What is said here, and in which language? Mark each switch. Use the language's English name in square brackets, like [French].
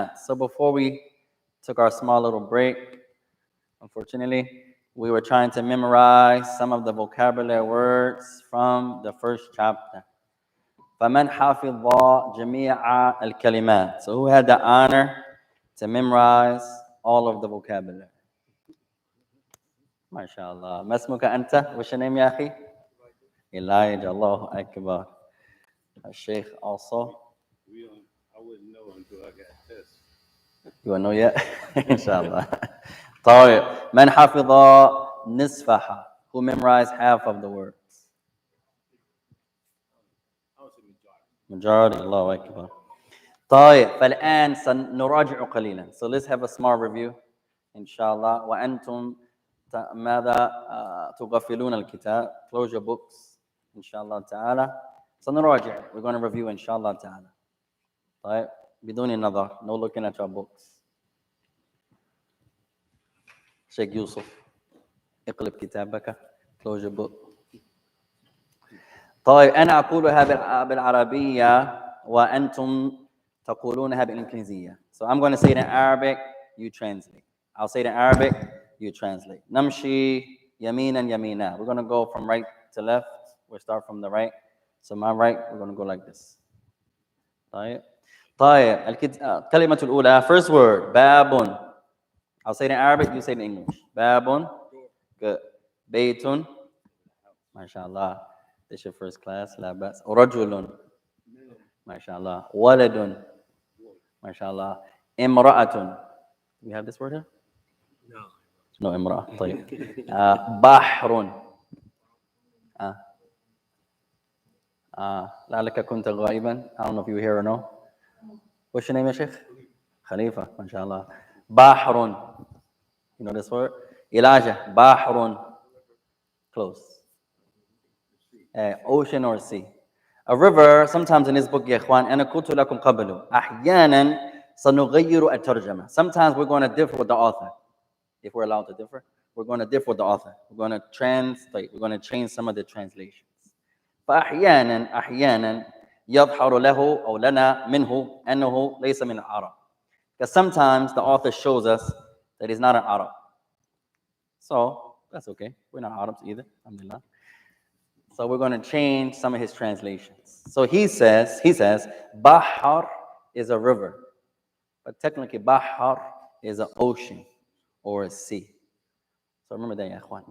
[English] So before we took our small little break, unfortunately, we were trying to memorize some of the vocabulary words from the first chapter. [Arabic] فمن حفظ جميع الكلمات. [English] So who had the honor to memorize all of the vocabulary? [Arabic] ما شاء الله. ما اسمك أنت؟ وش name يا أخي؟ Elijah. الله أكبر. الشيخ also. [English] I wouldn't know until I got this. You won't know yet? [Arabic] إن شاء الله. طيب. من حفظ نصفها. [English] Who memorized half of the words? Majority. [Arabic] الله أكبر. طيب. فالآن سنراجع قليلا. [English] So let's have a small review. [Arabic] إن شاء الله. وأنتم ماذا تغفلون الكتاب. [English] Close your books [Arabic] إن شاء الله تعالى. سنراجع. [English] We're going to review [Arabic] إن شاء الله تعالى. طيب, بدون النظر. [English] No looking at your books. [Arabic] شيخ يوسف, اقلب كتابك. [English] Close your book. [Arabic] طيب, أنا أقولها بالعربية وأنتم تقولونها بالإنجليزية. [English] So I'm going to say it in Arabic, you translate. I'll say it in Arabic, you translate. [Arabic] نمشي يمينا يمينا. [English] We're going to go from right to left. We'll start from the right. So my right, we're going to go like this. [Arabic] طيب. الكلمة الأولى, [English] first word, [Arabic] باب. [English] I'll say it in Arabic, you say it in English. [Arabic] باب. [English] Good. [Arabic] بيت. ما شاء الله. [English] This is your first class. [Arabic] لا بأس. رجل. ما شاء الله. ولد. ما شاء الله. امرأة. [English] We have this word here? No, [Arabic] امرأة. طيب. بحر. لعلك كنت غائبا. [English] I don't know if you were here or no. What's your name [Arabic] يا شيخ? خليفة. ما شاء الله. بحر. [English] You know this word? Elijah, bahrun, close. Ocean or sea. A river, sometimes in this book, [Arabic] يا إخوان, أنا قلت لكم قبل أحيانا سنغير الترجمة. [English] Sometimes we're going to differ with the author. If we're allowed to differ, we're going to differ with the author. We're going to translate. We're going to change some of the translations. [Arabic] فأحيانا يظهر له أو لنا منه أنه ليس من العرب. [English] Because sometimes the author shows us that he's not an Arab. So that's okay. We're not Arabs either. Alhamdulillah. So we're going to change some of his translations. So he says, Bahar is a river. But technically, Bahar is an ocean or a sea. So remember that, ya ikhwan.